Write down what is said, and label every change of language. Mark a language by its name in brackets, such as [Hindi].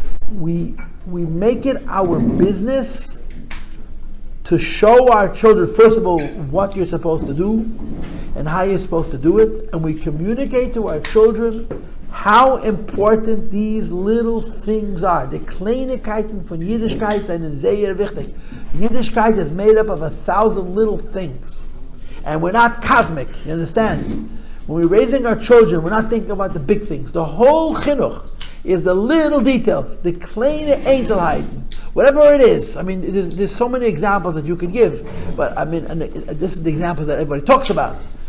[English] We make it our business to show our children, first of all, what you're supposed to do and how you're supposed to do it, and we communicate to our children how important these little things are. [Yiddish] The Kleinigkeiten von Yiddishkeit sind sehr wichtig. [English] Yiddishkeit is made up of 1,000 little things, and we're not cosmic. You understand? When we're raising our children, we're not thinking about the big things. The whole chinuch is the little details, the [Yiddish] kleine Einzelheiten, [English] whatever it is. I mean, there's so many examples that you could give, but I mean, and this is the example that everybody talks about.